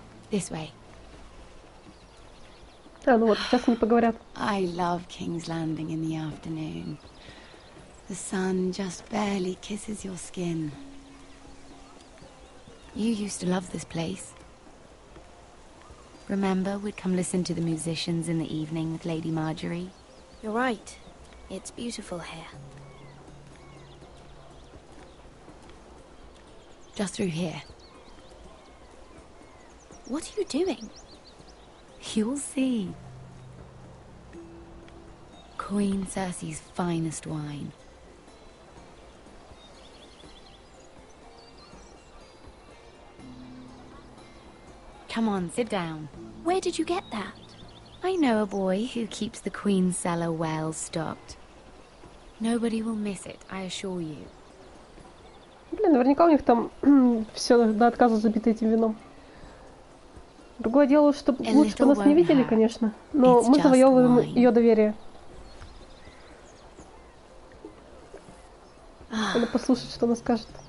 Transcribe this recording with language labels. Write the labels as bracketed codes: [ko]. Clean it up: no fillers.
[en] This way. [ru] А, ну вот, сейчас они поговорят. [en] I love King's Landing in the afternoon. The sun just barely kisses your skin. You used to love this place. Remember, we'd come listen to the musicians in the evening with Lady Marjorie? You're right. It's beautiful here. Just through here. What are you doing? You'll see. Queen Cersei's finest wine. Come on, sit down. Where did you get that? I know a boy who keeps the Queen's cellar well stocked. Nobody will miss it, I assure you. [ru] Блин, наверняка у них там все до отказа забито этим вином. Другое дело, что лучше бы нас не видели, конечно, но мы завоевываем ее доверие. Надо послушать, что она скажет.